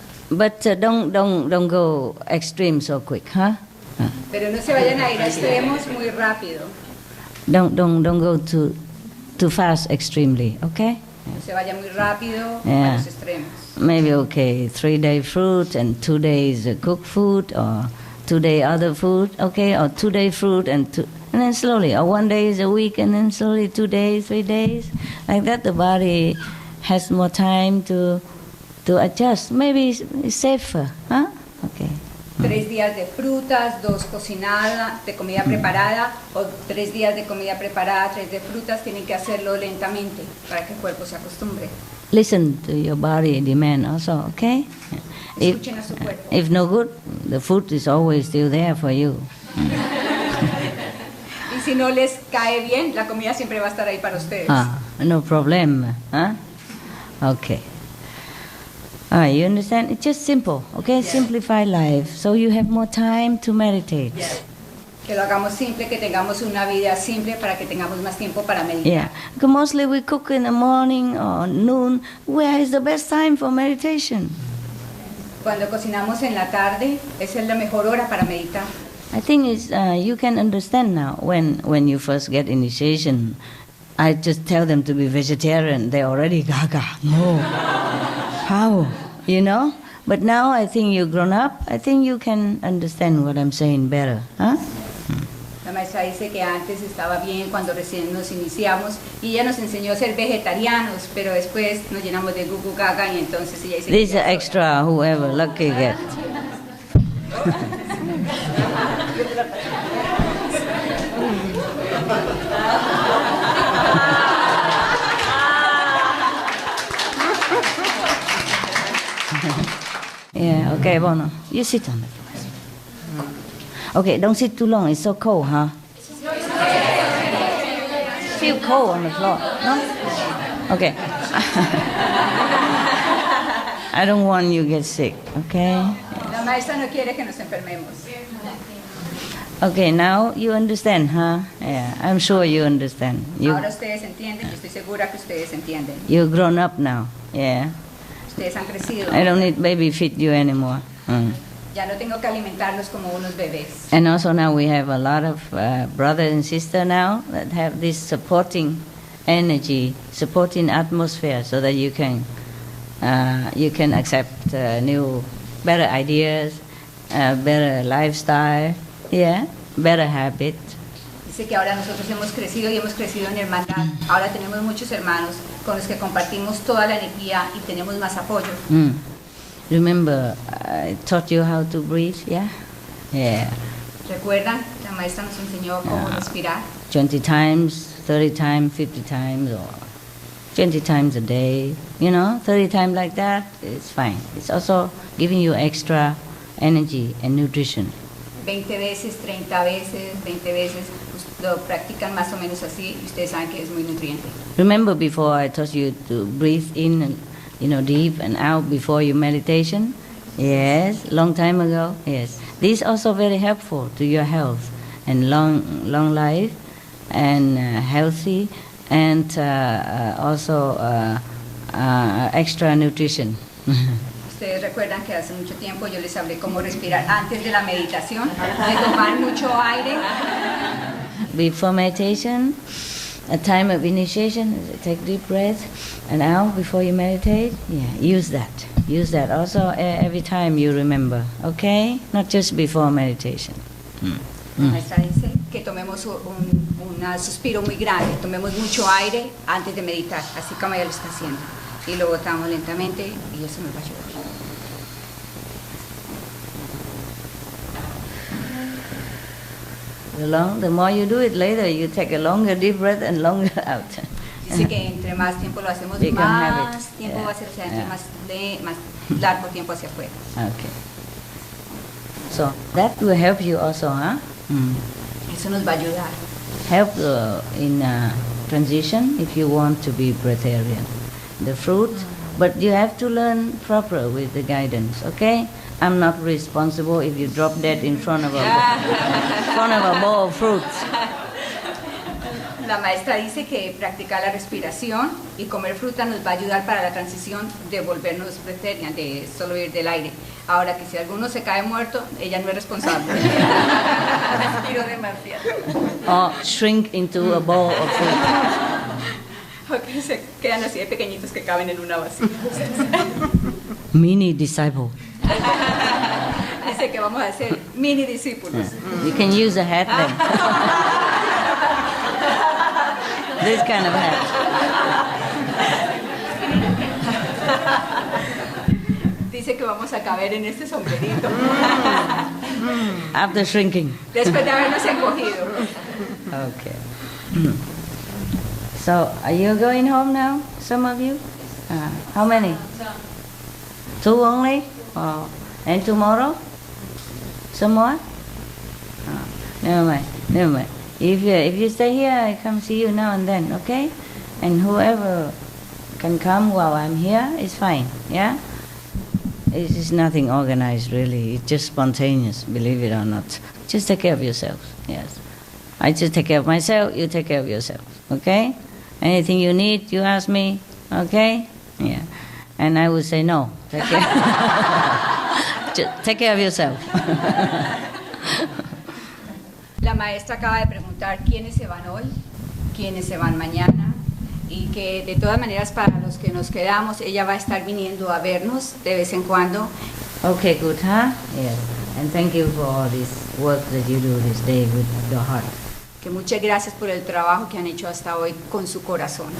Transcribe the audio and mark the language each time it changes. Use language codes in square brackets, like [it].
[en] But don't go extreme so quick, huh? [es] Pero no se vayan a ir a extremos muy rápido. [en] Don't go too fast extremely, okay? [es] No se vaya muy rápido [en] Yeah. [es] a los extremos. [en] Maybe okay, 3-day fruit and 2 days cooked food, or 2-day other food, okay, or 2-day fruit and then slowly, or 1 day is a week and then slowly 2 days, 3 days, like that. The body has more time to adjust. Maybe it's safer, huh? Okay. [es] 3 días de frutas, 2 cocinadas, de comida preparada, o 3 días de comida preparada, 3 de frutas. Tienen que hacerlo lentamente para que el cuerpo se acostumbre. [en] Listen to your body demand also, okay? [es] Escuchen a su cuerpo. [en] If no good, the food is always still there for you. [es] Y si no les cae bien, la comida siempre va a estar ahí para ustedes. [en] No problem, huh? Okay. You understand? It's just simple, okay? Yes. Simplify life, so you have more time to meditate. [es] Que lo hagamos simple, que tengamos una vida simple para que tengamos más tiempo para meditar. [en] Yeah, because mostly we cook in the morning or noon. Where is the best time for meditation? [es] Cuando cocinamos en la tarde, esa es la mejor hora para meditar. [en] I think it's, you can understand now when you first get initiation. I just tell them to be vegetarian. They already gaga. No. How? You know? But now I think you've grown up. I think you can understand what I'm saying better. Huh? [es] La maestra dice que antes estaba bien cuando recién nos iniciamos y ella nos enseñó a ser vegetarianos, pero después nos llenamos de gugu gaga y entonces ella dice [en] This is [es] que ya es [en] extra, whoever, lucky get. Yeah, okay, Bono. You sit on the floor. Okay, don't sit too long. It's so cold, huh? Feel cold on the floor, no? Okay. I don't want you to get sick, okay? [es] La maestra no quiere que nos enfermemos. [en] Okay, now you understand, huh? Yeah, I'm sure you understand. [es] Ahora ustedes entienden, yo estoy segura que ustedes entienden. [en] You're grown up now, yeah. [es] Ustedes han crecido. [en] I don't need baby feed you anymore. [es] Ya no tengo que alimentarlos como unos bebés. [en] And also now we have a lot of brothers and sisters now that have this supporting energy, supporting atmosphere, so that you can accept new, better ideas, better lifestyle, yeah, better habit. [es] Dice que ahora nosotros hemos crecido y hemos crecido en hermandad. Ahora tenemos muchos hermanos con los que compartimos toda la energía y tenemos más apoyo. [en] Remember, I taught you how to breathe, yeah? Yeah. [es] ¿Recuerdan? La maestra nos enseñó cómo respirar. [en] 20 times, 30 times, 50 times, or 20 times a day, 30 times like that, it's fine. It's also giving you extra energy and nutrition. [es] 20 veces, 30 veces, 20 veces, pues lo practican más o menos así y ustedes saben que es muy nutriente. [en] Remember before I taught you to breathe in, deep and out before your meditation? Yes, long time ago, yes. This is also very helpful to your health and long life and healthy and also extra nutrition. [es] Ustedes recuerdan que hace mucho tiempo yo les hablé cómo respirar antes de la meditación, de tomar mucho aire. [en] Before meditation, a time of initiation, take deep breath and out before you meditate. Yeah, use that. Use that also every time you remember, okay? Not just before meditation. [es] La maestra dice que tomemos un suspiro muy grande, tomemos mucho aire antes de meditar, así como ella lo está haciendo. Y lo botamos lentamente y eso nos va a ayudar. [en] The more you do it later, you take a longer deep breath and longer out. [es] Dice que entre más tiempo lo hacemos, [en] Become [es] más [en] habit. [es] tiempo [en] Yeah. [es] va a ser, o sea, entre [en] Yeah. [es] más largo tiempo hacia afuera. [en] Okay. So that will help you also, huh? [es] Eso nos va a ayudar. [en] Help in transition if you want to be breatharian. The fruit, but you have to learn proper with the guidance, okay? I'm not responsible if you drop that in front of a bowl of fruits. [es] La maestra dice que practicar la respiración y comer fruta nos va a ayudar para la transición de volvernos breatharian, de solo ir del aire. Ahora que si alguno se cae muerto, ella no es responsable. Respiro demasiado. [en] Or shrink into a bowl of fruit. [es] O que se quedan así de pequeñitos que caben en una vasija. [en] Mini disciple. [es] Dice que vamos a ser mini discípulos. [en] You can use a hat then. This kind of hat. [es] Dice que vamos a caber en este sombrerito. [en] After shrinking. [es] Después de habernos encogido. [en] Okay. So, are you going home now, some of you? How many? Two only? Oh. And tomorrow? Some more? Oh. Never mind, never mind. If you stay here, I come see you now and then, okay? And whoever can come while I'm here is fine, yeah? It is nothing organized, really. It's just spontaneous, believe it or not. Just take care of yourselves, yes. I just take care of myself, you take care of yourself, okay? Anything you need, you ask me, okay? Yeah. And I would say no. Take care, just take care of yourself. [es] La maestra acaba de preguntar quiénes se van hoy, quiénes se van mañana, y que de todas maneras para los que nos quedamos, ella va a estar viniendo a vernos de vez en cuando. [en] Okay, good, huh? Yes. And thank you for all this work that you do this day with your heart. [es] Que muchas gracias por el trabajo que han hecho hasta hoy con su corazón.